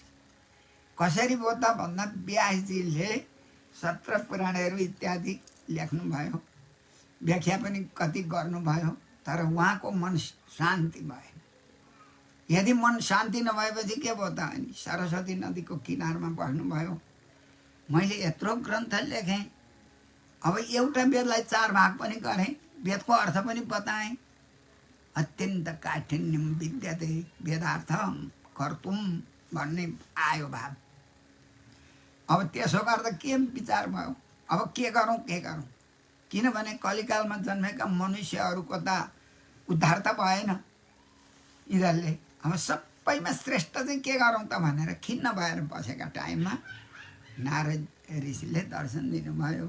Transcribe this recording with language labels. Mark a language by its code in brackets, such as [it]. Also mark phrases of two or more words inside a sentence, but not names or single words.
[ne] कसरी भयो त भन्दा व्यासजीले 17 पुराणहरू इत्यादि लेख्नुभयो, व्याख्या पनि कति गर्नुभयो, तर उहाँको मन शान्ति भएन। यदि मन शान्ति नभएपछि के भयो त? अनि सरस्वती नदीको किनारमा बस्नुभयो। मैले यत्रो ग्रन्थ लेखेँ, अब एउटा वेदलाई 4 भाग पनि गरेँ, वेदको अर्थ पनि बताएँ। [sa] अत्यन्त काठिन्यम विद्यते वेदार्थ कर्तुम [ne] भन्ने आयो भाव। अब त्यसो गर्दा के विचार भयो? अब के गरौँ के गरौँ? किनभने कलिकालमा जन्मेका मनुष्यहरूको त उद्धार त भएन यिनीहरूले। अब सबैमा श्रेष्ठ चाहिँ के गरौँ त भनेर खिन्न भएर बसेका टाइममा नारद ऋषिले दर्शन दिनुभयो।